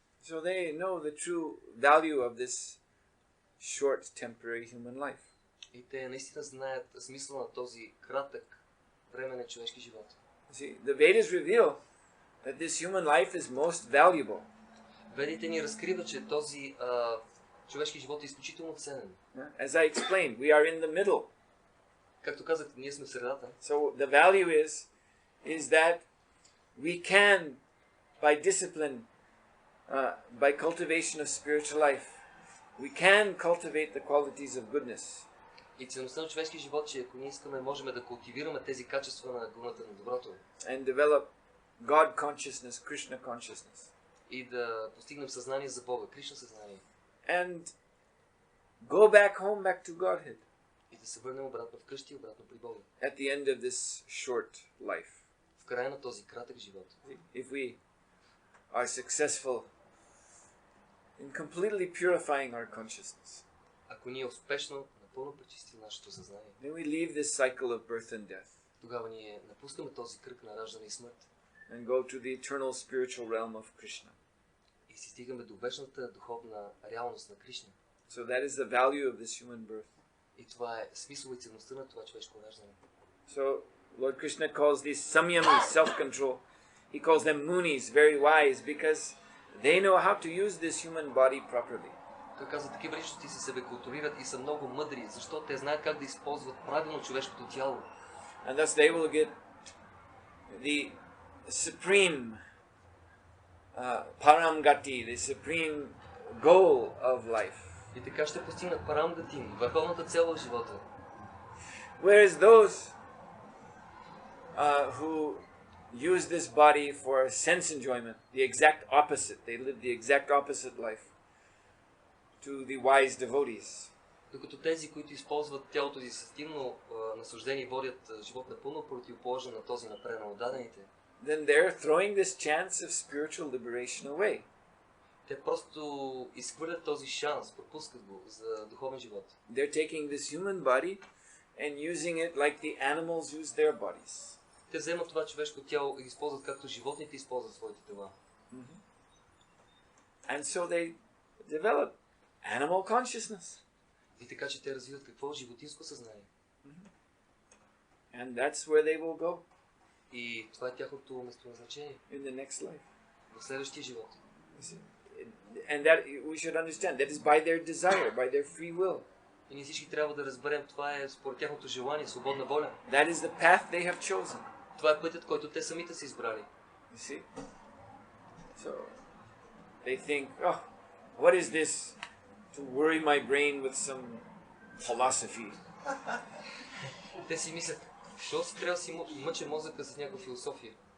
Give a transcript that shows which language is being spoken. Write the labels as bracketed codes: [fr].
[en] So they know the true value of this short temporary human life. [bg] И те наистина знаят смисъла на този кратък временен човешки живот. [en] See, the Vedas reveal that this human life is most valuable. [bg] Ведите ни разкриват, че този човешки живот е изключително ценен. [en] As I explained, we are in the middle. [bg] Както казах, ние сме в средата. [en] So the value is that we can, by discipline, by cultivation of spiritual life, we can cultivate the qualities of goodness. [bg] И ценността на човешкия живот, че ако ние искаме, можем да култивираме тези качества на гуната на доброто. [en] And develop God consciousness, Krishna consciousness. [bg] И да постигнем съзнание за Бога, Кришна съзнание. [en] And go back home, back to Godhead. [bg] И да се върнем обратно вкъщи, обратно при Бога. [en] At the end of this short life. [bg] В края на този кратък живот. [en] If we are successful in completely purifying our consciousness, [bg] Ако ние успешно, напълно пречистим нашето съзнание, [en] then we leave this cycle of birth and death [bg] тогава ние напускаме този кръг на раждане и смърт [en] and go to the eternal spiritual realm of Krishna. [bg] и си стигаме до вечната духовна реалност на Кришна. [en] So that is the value of this human birth. [bg] И това е смисъл и ценността на това човешко раждане. [en] So Lord Krishna calls these samyami, self-control. He calls them munis, very wise, because they know how to use this human body properly. [bg] Той казва, такива личности се себе културират и са много мъдри, защото те знаят как да използват правилно човешкото тяло. [en] And thus they will get the supreme paramgati, the supreme goal of life. [bg] И така ще постигнат парамгатим, върховната цел в живота. [en] Whereas those who use this body for sense enjoyment, the exact opposite, they live the exact opposite life to the wise devotees. [bg] Докато тези, които използват тялото си с активно наслаждение, водят живот напълно противоположен на този на преданодадените, [en] then they're throwing this chance of spiritual liberation away. [bg] те просто изхвърлят този шанс, пропускат го за духовен живот. [en] They're taking this human body and using it like the animals use their bodies. [bg] Те вземат това човешко тяло и използват както животните използват своите тела. [en] And so they develop animal consciousness. [bg] И така, че те развиват какво? Животинско съзнание. [en] And that's where they will go [bg] И това е тяхното местоназначение [en] in the next life. [bg] в следващия живот. [en] And that we should understand, that is by their desire, by their free will. [bg] И ние всички трябва да разберем, това е според тяхното желание, свободна воля. [en] That is the path they have chosen. [bg] Това е пътят, който те самите са избрали. [en] You see? So they think, oh, what is this to worry my brain with some philosophy? [bg] Те си мислят, защо си трябва да си мъча мозъка с някаква философия?